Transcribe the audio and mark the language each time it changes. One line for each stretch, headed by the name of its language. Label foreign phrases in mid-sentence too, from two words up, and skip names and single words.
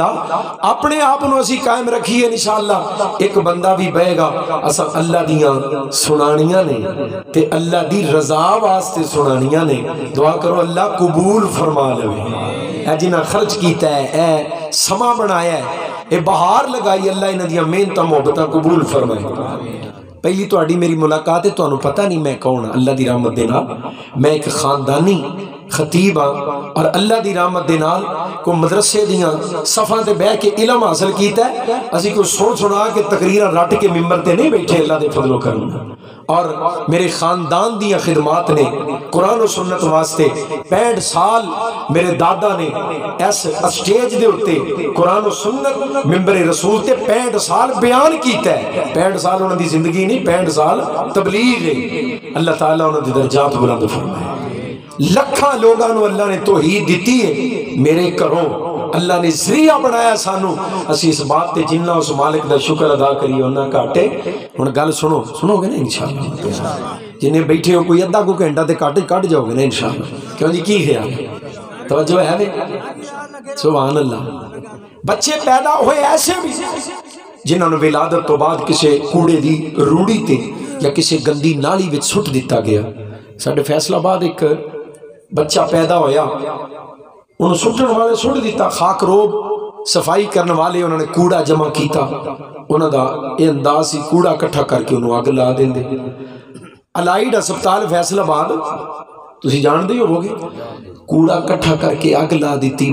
Punjabi: اپنے آپ نو اسی قائم رکھیے
Arabic: انشاءاللہ
Punjabi: ایک بندہ بھی بہے گا اساں اللہ دیاں سنانیاں نے تے اللہ دی رضا واسطے سنانیاں نے. دعا کرو اللہ قبول فرما لے. اے جنہاں خرچ کیتا ہے اے سما بنایا ہے اے بہار لگائی اللہ انہاں دیاں محنتاں محبتاں قبول فرمائے. پہلی تہاڈی میری ملاقات ہے تانوں پتہ نہیں میں کون ہاں اللہ دی رحمت دے نال میں ایک خاندانی خطیب ہاں اور اللہ دی رحمت دے نال کو مدرسے دیاں صفاں تے بیٹھ کے علم حاصل کیتا ہے. اسی کو سن سنا کے تقریراں رٹ کے ممبر تے نہیں بیٹھے اللہ دے فضل و کرم اور میرے خاندان دیاں خدمات نے قرآن و سنت واسطے 65 سال میرے دادا نے اس اسٹیج دے ہوتے قرآن و سنت ممبر رسول تے 65 سال بیان کیتا ہے. 65 سال انہوں دی زندگی نہیں 65 سال تبلیغ ہے. اللہ تعالیٰ انہوں دی درجات بلند فرمائے. لکھاں لوگاں نو اللہ نے توحید دیتی ہے میرے گھروں اللہ نے ذریعہ بنایا سانو اسی اس بات تے جنہ اس مالک دا شکر ادا کریے انہاں گھاٹے. ہن گل سنو گے نا
Arabic: انشاءاللہ
Punjabi: جنہیں بیٹھے ہو کوئی ادھا کو گھنٹہ تے کٹ جاؤ گے نا
Arabic: انشاءاللہ.
Punjabi: کیوں جی کی خیال توجہ ہے وے
Arabic: سبحان اللہ.
Punjabi: بچے پیدا ہوئے ایسے بھی جنہاں نوں ولادت تو بعد کسے کوڑے دی روڑی تے یا کسے گندی نالی وچ سٹ دیتا گیا. ساڈے فیصل آباد ایک بچہ پیدا ہویا انہوں سٹن والے سٹ دیتا. خاک روب صفائی کرنے والے انہوں نے کوڑا جمع کیتا انہوں دا یہ انداز ہی کوڑا کٹھا کر کے انہوں آگ لا دیں دے. الائیڈ اسپتال فیصل آباد تسی جان دے ہو گے کوڑا کٹھا کر کے آگ لا دیتی.